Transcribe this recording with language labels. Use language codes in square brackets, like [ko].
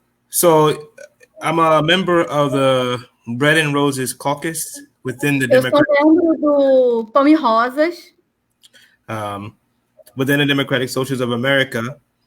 [en] So, I'm a member of the Bread and Roses Caucus within the Democratic. [pt] Eu sou membro do Pão e Rosas. [en] Within the Democratic Socialists of America.